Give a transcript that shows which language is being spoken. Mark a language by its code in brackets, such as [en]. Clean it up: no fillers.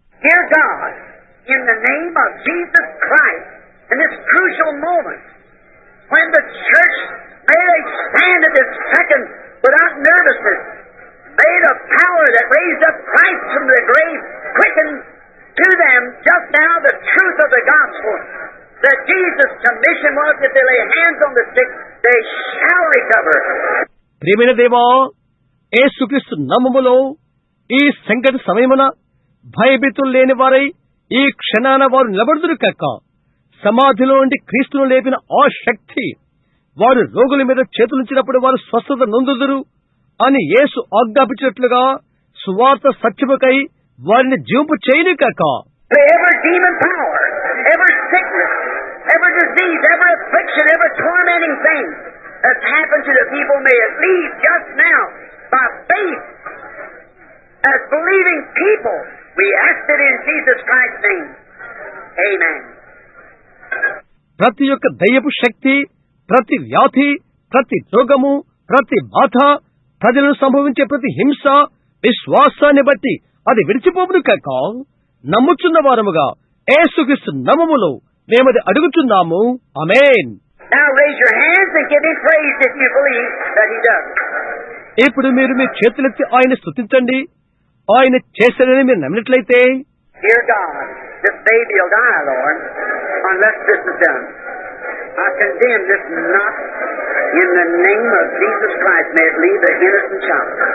[en] Dear God, in the name of Jesus Christ, in this crucial moment, when the church may stand at this second without nervousness, may the power that raised up Christ from the grave quicken to them just now the truth of the gospel, that Jesus' commission was that they lay hands on the sick, they shall recover. [te] ప్రియమైన దేవా, యేసుక్రీస్తు నామములో ఈ సంకట సమయమున భయభీతులు లేని వారై ఈ క్షణాన వారు నిలబడుదురు కాక. సమాధిలో నుండి క్రీస్తును లేపిన ఆ శక్తి వారు రోగుల మీద చేతులుంచినప్పుడు వారు స్వస్థత నొందుదురు అని యేసు ఆజ్ఞాపించినట్లుగా సువార్త సత్యముకై వారిని జీవింపు చేయని కాక. [en] Every demon power, every sickness, every disease, every affliction, every tormenting thing that's happened to the people may leave just now by faith as believing people. We ask it in Jesus Christ's name. Amen. [te] ప్రతి ఒక్క దయ్యపు శక్తి, ప్రతి వ్యాధి, ప్రతి రోగము, ప్రతి బాధ, ప్రజలను సంభవించే ప్రతి హింస విశ్వాసాన్ని బట్టి అది విడిచిపోవును కాక. నమ్ముచున్న వారముగా యేసుక్రీస్తు నామములో మేమది అడుగుచున్నాము. ఆమేన్. [en] Now raise your hands and give him praise if you believe that he does. [te] ఇప్పుడు మీరు మీ చేతులెత్తి ఆయన స్తుతించండి. ఆయన చేశాడని మీరు నమ్మినట్లయితే, [en] Dear God, this baby will die, Lord, unless this is done. I condemn this knot in name of Jesus Christ, may it leave the innocent child.